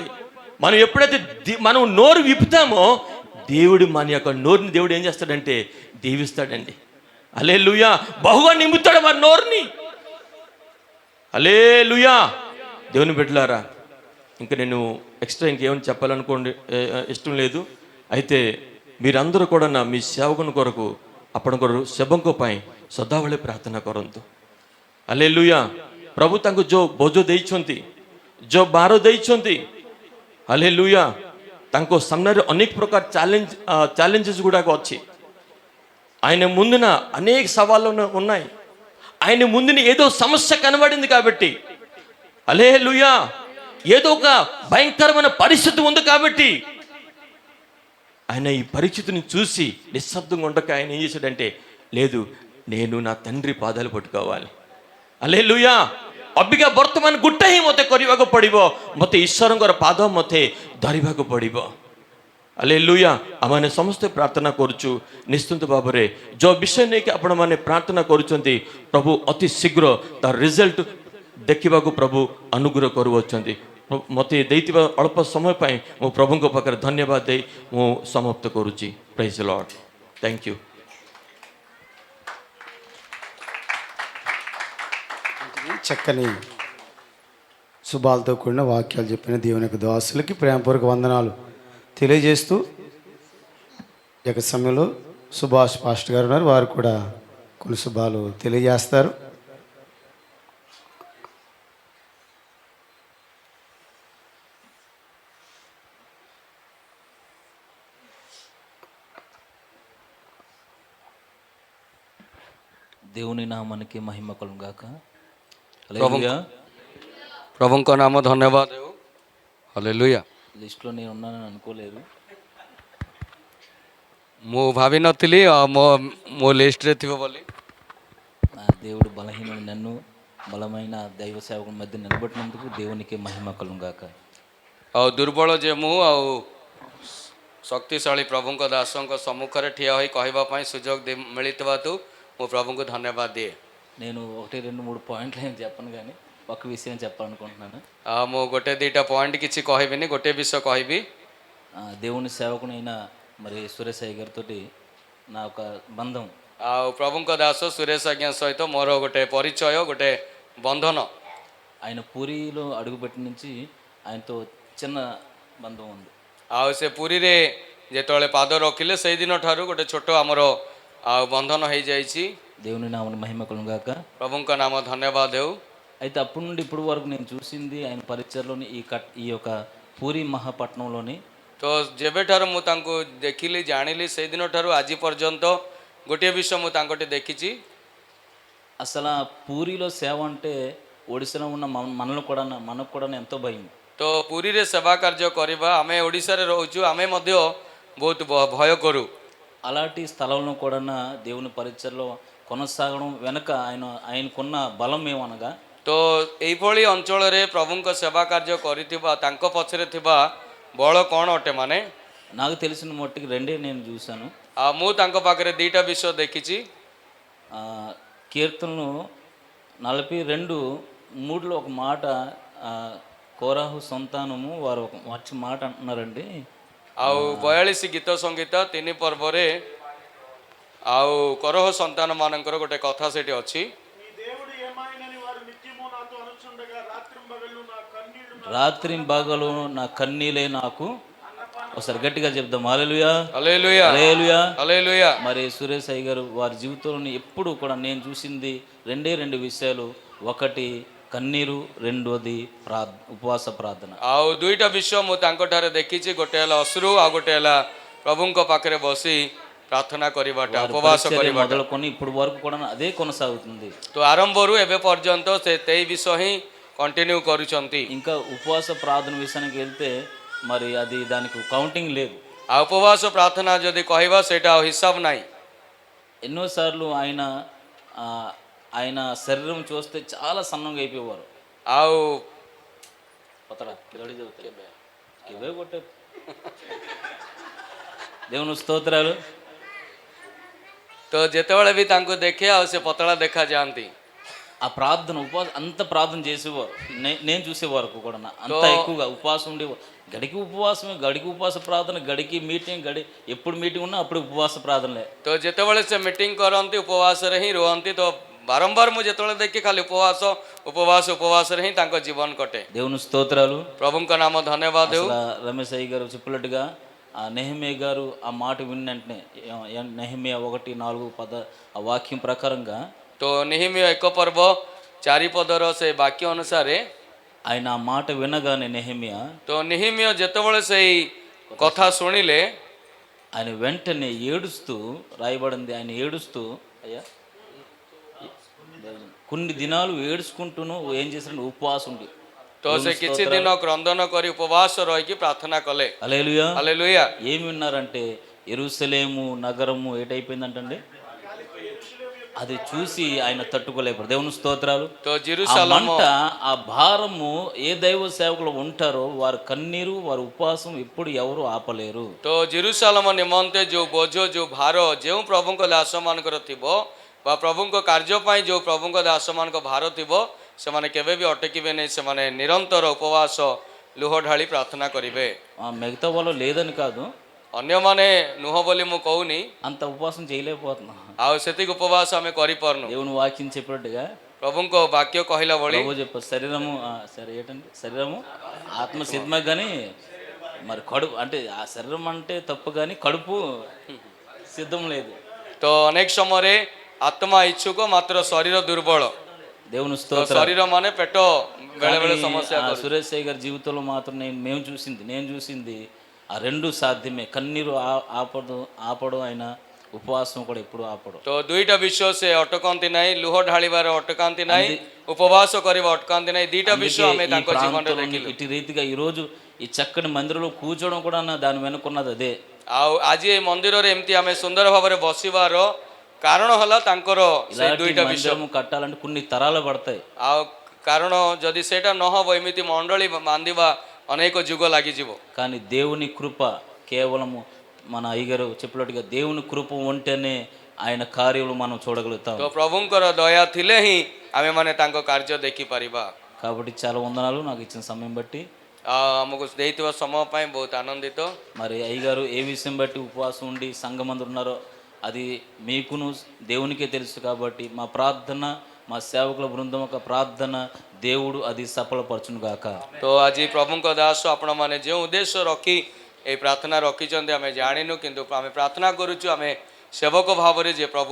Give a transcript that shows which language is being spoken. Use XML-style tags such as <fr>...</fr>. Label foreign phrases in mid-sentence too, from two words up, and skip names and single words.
<te>మనం ఎప్పుడైతే మనం నోరు విప్పుతామో దేవుడు మన యొక్క నోరుని దేవుడు ఏం చేస్తాడంటే దీవిస్తాడండి. హల్లెలూయా. బహుగా నింపుతాడు మన నోరుని. హల్లెలూయా. దేవుని బిడ్డలారా, ఇంకా నేను ఎక్స్ట్రా ఇంకేమైనా చెప్పాలనుకోండి ఇష్టం లేదు. అయితే మీరందరూ కూడా మీ సేవకుని కొరకు</te> <or>ଆପଣ ସେବଙ୍କ ପାଇଁ ସଦାବେଳେ ପ୍ରାର୍ଥନା କରନ୍ତୁ। ହାଲେଲୁୟା। ପ୍ରଭୁ ତାଙ୍କୁ ଯୋଉ ବୋଝ ଦେଇଛନ୍ତି, ଯୋଉ ବାର ଦେଇଛନ୍ତି, ହାଲେଲୁୟା, ତାଙ୍କ ସାମ୍ନାରେ ଅନେକ ପ୍ରକାର</or> <te>ఛాలెంజెస్ గుడాక వచ్చి ఆయన ముందున అనేక సవాళ్ళు ఉన్నాయి। ఆయన ముందున ఏదో సమస్య కనబడింది కాబట్టి, హల్లెలూయా, ఏదో ఒక భయంకరమైన పరిస్థితి ఉంది కాబట్టి ఆయన ఈ పరిస్థితిని చూసి నిశ్శబ్దంగా ఉండక ఆయన ఏం చేశాడంటే, లేదు నేను నా తండ్రి పాదాలు పట్టుకోవాలి। హల్లెలూయా।</te> <or>ଅବିକା ବର୍ତ୍ତମାନ ଗୋଟେ ହିଁ ମୋତେ କରିବାକୁ ପଡ଼ିବ, ମୋତେ ଈଶ୍ୱରଙ୍କର ପାଦ ମୋତେ ଧରିବାକୁ ପଡ଼ିବ। ହାଲେଲୁୟା। ଆମମାନେ ସମସ୍ତେ ପ୍ରାର୍ଥନା କରୁଛୁ ନିଶ୍ଚିନ୍ତ ଭାବରେ ଯେଉଁ ବିଷୟ ନେଇକି ଆପଣମାନେ ପ୍ରାର୍ଥନା କରୁଛନ୍ତି, ପ୍ରଭୁ ଅତି ଶୀଘ୍ର ତାର ରିଜଲ୍ଟ ଦେଖିବାକୁ ପ୍ରଭୁ ଅନୁଗ୍ରହ କରୁଅଛନ୍ତି। ମୋତେ ଦେଇଥିବା ଅଳ୍ପ ସମୟ ପାଇଁ ମୁଁ ପ୍ରଭୁଙ୍କ ପାଖରେ ଧନ୍ୟବାଦ ଦେଇ ମୁଁ ସମାପ୍ତ କରୁଛି।</or> <en>Praise the Lord. Thank you.</en> <te>చక్కని శుభాలతో కూడిన వాక్యాలు చెప్పిన దేవుని యొక్క దాసులకి ప్రేమపూర్వక వందనాలు తెలియజేస్తూ, ఈ యొక్క సమయంలో సుభాష్ పాస్టర్ గారు ఉన్నారు, వారు కూడా కొన్ని శుభాలు తెలియజేస్తారు। దేవుని నామానికి మహిమ కలుగును గాక।</te> <or>ପ୍ରଭୁଙ୍କ ନାମ ଧନ୍ୟବାଦ ହେଉ। ହାଲେଲୁୟା।</or> <te>లిస్ట్లో నేను ఉన్నానని అనుకోలేదు।</te> <or>ମୁଁ ଭାବିନଥିଲି ମୋ ଲିଷ୍ଟରେ ଥିବ ବୋଲି।</or> <te>నా దేవుడు బలహీనుడు నన్ను బలమైన దైవ సేవకుల మధ్య నిలబెట్టినందుకు దేవునికి మహిమ కలుగును గాక।</te> <or>ଆଉ ଦୁର୍ବଳ ଯେ ମୁଁ ଆଉ ଶକ୍ତିଶାଳୀ ପ୍ରଭୁଙ୍କ ଦାସଙ୍କ ସମ୍ମୁଖରେ ଠିଆ ହୋଇ କହିବା ପାଇଁ ସୁଯୋଗ ମିଳିଥିବାରୁ ମୁଁ ପ୍ରଭୁଙ୍କୁ ଧନ୍ୟବାଦ ଦିଏ।</or> <te>నేను 1, 2, 3 పాయింట్లు ఏం చెప్పను, కానీ ఒక విషయం చెప్పాలనుకుంటున్నాను.</te> <or>ମୁଁ ଗୋଟେ ଦୁଇଟା ପଏଣ୍ଟ କିଛି କହିବିନି, ଗୋଟେ ବିଷୟ କହିବି.</or> <te>దేవుని సేవకునైన మరి సురేష్ అయ్య గారితో నా ఒక బంధం.</te> <or>ଆଉ ପ୍ରଭୁଙ୍କ ଦାସ ସୁରେଶ ଆଜ୍ଞା ସହିତ ମୋର ଗୋଟେ ପରିଚୟ, ଗୋଟେ ବନ୍ଧନ.</or> <te>ఆయన పూరిలో అడుగుపెట్టి నుంచి ఆయనతో చిన్న బంధం ఉంది.</te> <or>ଆଉ ସେ ପୁରୀରେ ଯେତେବେଳେ ପାଦ ରଖିଲେ ସେଇଦିନ ଠାରୁ ଗୋଟେ ଛୋଟ ଆମର ଆଉ ବନ୍ଧନ ହେଇଯାଇଛି.</or> <te>దేవుని నామని మహిమ కలుగాక.</te> <or>ପ୍ରଭୁଙ୍କ ନାମ ଧନ୍ୟବାଦ ହେଉ.</or> <te>అయితే అప్పటి నుండి ఇప్పటి వరకు నేను చూసింది ఆయన పరిచయలోని ఈ యొక్క పూరి మహాపట్నంలోని</te> <or>ତ ଯେବେଠାରୁ ମୁଁ ତାଙ୍କୁ ଦେଖିଲି ଜାଣିଲି ସେଇଦିନ ଠାରୁ ଆଜି ପର୍ଯ୍ୟନ୍ତ ଗୋଟିଏ ବିଷୟ ମୁଁ ତାଙ୍କଠି ଦେଖିଛି.</or> <te>అసలు ఆ పూరిలో సేవ అంటే ఒడిశాలో ఉన్న మనకు కూడా ఎంతో భయం.</te> <or>ତ ପୁରୀରେ ସେବା କାର୍ଯ୍ୟ କରିବା, ଆମେ ଓଡ଼ିଶାରେ ରହୁଛୁ, ଆମେ ମଧ୍ୟ ବହୁତ ଭୟ କରୁ.</or> <te>అలాంటి స్థలంలో కూడా దేవుని పరిచయలో కొనసాగడం వెనక ఆయనకున్న బలం ఏమనగా,</te> <or>ତ ଏଇଭଳି ଅଞ୍ଚଳରେ ପ୍ରଭୁଙ୍କ ସେବା କାର୍ଯ୍ୟ କରିଥିବା ତାଙ୍କ ପଛରେ ଥିବା ବଳ କ'ଣ ଅଟେ ମାନେ,</or> <te>నాకు తెలిసిన మట్టుకి రెండే నేను చూశాను.</te> <or>ଆଉ ମୁଁ ତାଙ୍କ ପାଖରେ ଦୁଇଟା ବିଷୟ ଦେଖିଛି.</or> <te>కీర్తనలు 42:3 ఒక మాట, కోరాహు సంతానము వారు ఒక మంచి మాట అంటున్నారండి.</te> <or>ଆଉ 42 ଗୀତ ସଙ୍ଗୀତ 3 ପର୍ବରେ ଆଉ କରହ ସନ୍ତାନ ମାନଙ୍କର ଗୋଟେ କଥା ସେଠି ଅଛି.</or> <te>రాత్రింబగలు నా కన్నీలే నాకు. ఒకసారి గట్టిగా చెప్దాం, హల్లెలూయా హల్లెలూయా హల్లెలూయా హల్లెలూయా. మరి సురేష్ అయ్య గారు వారి జీవితంలోని ఎప్పుడు కూడా నేను చూసింది రెండు విషయాలు. ఒకటి కన్నీరు, రెండోది ఉపవాస ప్రార్థన.</te> <or>ଆଉ ଦୁଇଟା ବିଷୟ ମୁଁ ତାଙ୍କଠାରେ ଦେଖିଛି. ଗୋଟେ ହେଲା ଅଶ୍ରୁ, ଆଉ ଗୋଟେ ହେଲା ପ୍ରଭୁଙ୍କ ପାଖରେ ବସି ପ୍ରାର୍ଥନା କରିବାଟା, ଉପବାସ କରିବାଟା.</or> <te>మొదలుకొని ఇప్పుడు వరకు కూడా అదే కొనసాగుతుంది.</te> <or>ତ ଆରମ୍ଭରୁ ଏବେ ପର୍ଯ୍ୟନ୍ତ ସେ ସେଇ ବିଷୟ ହିଁ କଣ୍ଟିନ୍ୟూ କରୁଛନ୍ତି.</or> <te>ఇంకా ఉపవాస ప్రార్థన విషయానికి వెళ్తే మరి అది దానికి కౌంటింగ్ లేదు.</te> <or>ଆଉ ଉପବାସ ପ୍ରାର୍ଥନା ଯଦି କହିବା ସେଇଟା ଆଉ ହିସାବ ନାହିଁ.</or> <te>ఎన్నోసార్లు ఆయన శరీరం చూస్తే చాలా సన్నంగా అయిపోయేవారు.</te> <or>ଆଉ</or> <te>కొట్టే దేవుని స్తోత్రాలు.</te> <or>ତ ଯେତେବେଳେ ବି ତାଙ୍କୁ ଦେଖେ ଆଉ ସେ ପତଳା ଦେଖାଯାଆନ୍ତି.</or> <te>ఆ ప్రార్థన ఉపవాసం అంత ప్రార్థన చేసేవారు. నేను చూసే వరకు కూడా అంత ఎక్కువగా ఉపవాసం ఉండేవారు. గడికి ఉపవాసమే, గడికి ఉపవాస ప్రార్థన, గడికి మీటింగ్, ఎప్పుడు మీటింగ్ ఉన్నా అప్పుడు ఉపవాస ప్రార్థనలే.</te> <or>ତ ଯେତେବେଳେ ସେ ମିଟିଂ କରନ୍ତି ଉପବାସରେ ହିଁ ରୁହନ୍ତି. ତ ବାରମ୍ବାର ମୁଁ ଯେତେବେଳେ ଦେଖି ଖାଲି ଉପବାସରେ ହିଁ ତାଙ୍କ ଜୀବନ କଟେ.</or> <te>దేవుని స్తోత్రాలు.</te> <or>ପ୍ରଭୁଙ୍କ ନାମ ଧନ୍ୟବାଦ ହେଉ.</or> <te>రమేష్ అయ్య గారు చెప్పినట్టుగా నెహెమియా గారు ఆ మాట విన్నంటనే నెహెమియా 1:4 ఆ వాక్యం ప్రకారంగా,</te> <or>ତ ନେହେମିୟା 1 ପର୍ବ 4 ପଦର ସେ ବାକ୍ୟ ଅନୁସାରେ</or> <te>ఆయన ఆ మాట వినగానే నెహెమియా,</te> <or>ତ ନେହେମିୟା ଯେତେବେଳେ ସେଇ କଥା ଶୁଣିଲେ</or> <te>ఆయన వెంటనే ఏడుస్తూ, రాయబడింది ఆయన ఏడుస్తూ, అయ్యా కొన్ని దినాలు ఏడుచుకుంటూను ఏం చేశాడు, ఉపవాసం ఉండి.</te> <or>ତ ସେ କିଛି ଦିନ କ୍ରନ୍ଦନ କରି ଉପବାସ ରହିକି ପ୍ରାର୍ଥନା କଲେ.</or> <te>హల్లెలూయా హల్లెలూయా. ఏమి విన్నారంటే యెరూషలేము నగరము ఏటైపోయిందంటండి, అది చూసి ఆయన తట్టుకోలేకపోయారు. దేవుని స్తోత్రాలు.</te> <or>ତ జెరూసలము,</or> <te>ఆ భారము ఏ దైవ సేవకులు ఉంటారో వారి కన్నీరు, వారి ఉపవాసం ఎప్పుడు ఎవరు ఆపలేరు.</te> <or>ତ ଜେରୁସାଲମ ନିମନ୍ତେ ଯୋଉ ବୋଝ, ଯୋଉ ଭାର ଯେଉଁ ପ୍ରଭୁଙ୍କ ଦାସମାନଙ୍କର ଥିବ ବା ପ୍ରଭୁଙ୍କ କାର୍ଯ୍ୟ ପାଇଁ ଯେଉଁ ପ୍ରଭୁଙ୍କ ଦାସମାନଙ୍କ ଭାର ଥିବ, ସେମାନେ କେବେ ବି ଅଟକିବେ ନାହିଁ. ସେମାନେ ନିରନ୍ତର ଉପବାସ ଲୁହ ଢାଳି ପ୍ରାର୍ଥନା କରିବେ.</or> <te>మిగతా వాళ్ళు లేదని కాదు,</te> <or>ଅନ୍ୟମାନେ ନୁହଁ ବୋଲି ମୁଁ କହୁନି,</or> <te>అంత ఉపవాసం చేయలేకపోతున్నాం.</te> <or>ଆଉ ସେତିକି ଉପବାସ ଆମେ କରିପାରୁନୁ.</or> <te>దేవుని వాక్యం చెప్పినట్టుగా</te> <or>ପ୍ରଭୁଙ୍କ ବାକ୍ୟ କହିଲା ଭଳି</or> <te>చెప్ప శరీరము సరే ఏంటంటే శరీరము ఆత్మ సిద్ధమే కానీ మరి కడుపు అంటే ఆ శరీరం అంటే తప్పు కానీ కడుపు సిద్ధం లేదు.</te> <or>ତ ଅନେକ ସମୟରେ ଆତ୍ମା ଇଚ୍ଛୁକ ମାତ୍ର ଶରୀର ଦୁର୍ବଳ.</or> <te>దేవుని</te> <or>ତ</or> <te>స్తోత్రం.</te> <or>ଶରୀର ମାନେ ପେଟ ବେଳେବେଳେ ସମସ୍ୟା କରେ.</or> <te>సురేష్ అయ్య గారి జీవితంలో మాత్రం నేను చూసింది ఆ రెండు సాధ్యమే. కన్నీరు ఆపడు, ఆయన ఉపవాసం కూడా ఎప్పుడు ఆపడు.</te> <or>ତ ଦୁଇଟା ବିଷୟ ସେ ଅଟକନ୍ତି ନାହିଁ, ଲୁହ ଢାଳିବାର ଅଟକାନ୍ତି ନାହିଁ, ଉପବାସ କରିବା ଅଟକାନ୍ତି ନାହିଁ. ଦିଟା ବିଷୟ ଆମେ ତାଙ୍କ ଜୀବନରେ ଦେଖିଲୁ.</or> <te>ఇటు రీతిగా ఈరోజు ఈ చక్కని మందిరంలో కూర్చోవడం కూడా దాని వెనుకున్నది అదే.</te> <or>ଆଉ ଆଜି ଏ ମନ୍ଦିରରେ ଏମିତି ଆମେ ସୁନ୍ଦର ଭାବରେ ବସିବାର କାରଣ ହେଲା ତାଙ୍କର ସେ ଦୁଇଟା ବିଷୟ.</or> <te>మందిరం కట్టాలంటే కొన్ని తరాలు పడతాయి.</te> <or>ଆଉ କାରଣ ଯଦି ସେଇଟା ନ ହବ ଏମିତି ମଣ୍ଡଳୀ ବାନ୍ଧିବା ଅନେକ ଯୁଗ ଲାଗିଯିବ.</or> <te>కానీ దేవుని కృప కేవలము మన అయ్యగారు చెప్పినట్టుగా దేవుని కృప ఉంటేనే ఆయన కార్యములు మనం చూడగలుగుతాం.</te> <or>ତ ପ୍ରଭୁଙ୍କର ଦୟା ଥିଲେ ହିଁ ଆମେମାନେ ତାଙ୍କ କାର୍ଯ୍ୟ ଦେଖିପାରିବା.</or> <te>కాబట్టి చాలా వందనాలు నాకు ఇచ్చిన సమయం బట్టి.</te> <or>ଆମକୁ ଦେଇଥିବା ସମୟ ପାଇଁ ବହୁତ ଆନନ୍ଦିତ।</or> <te>మరి అయ్యగారు ఏ విషయం బట్టి ఉపవాసం ఉండి సంఘమందు ఉన్నారో అది మీకును దేవునికే తెలుసు. కాబట్టి మా ప్రార్థన, మా సేవకుల బృందం యొక్క ప్రార్థన దేవుడు అది సఫలపరచును గాక.</te> <or>ତ ଆଜି ପ୍ରଭୁଙ୍କ ଦାସ ଆପଣମାନେ ଯେଉଁ ଉଦ୍ଦେଶ୍ୟ ରଖି ଏହି ପ୍ରାର୍ଥନା ରଖିଛନ୍ତି ଆମେ ଜାଣିନୁ, କିନ୍ତୁ ଆମେ ପ୍ରାର୍ଥନା କରୁଛୁ ଆମେ ସେବକ ଭାବରେ ଯେ ପ୍ରଭୁ</or>